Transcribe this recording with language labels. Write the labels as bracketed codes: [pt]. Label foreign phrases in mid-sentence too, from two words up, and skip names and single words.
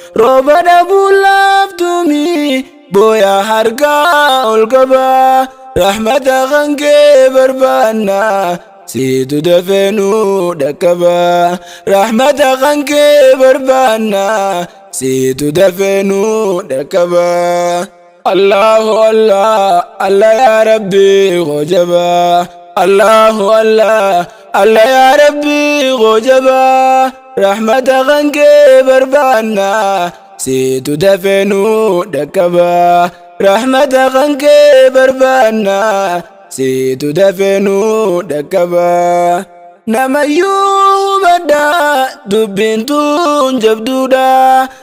[om] Rooba dhabuun laaftumi, booya harkaa ol qaba. Rahmata kan kee barbaanna, siitu dafee nu dhaqqaba. Rahmata kan kee barbaanna, siitu dafee nu dhaqqaba. [ar] الله الله، الله يا رب, hojaba. الله الله، الله يا رب, hojaba. [om] Rahmata kan kee barbaanna, siitu dafee nu dhaqqaba. Rahmata kan kee barbaanna, siitu dafee nu dhaqqaba. Namayyuu hubadha, dubbiin tun jabduudha.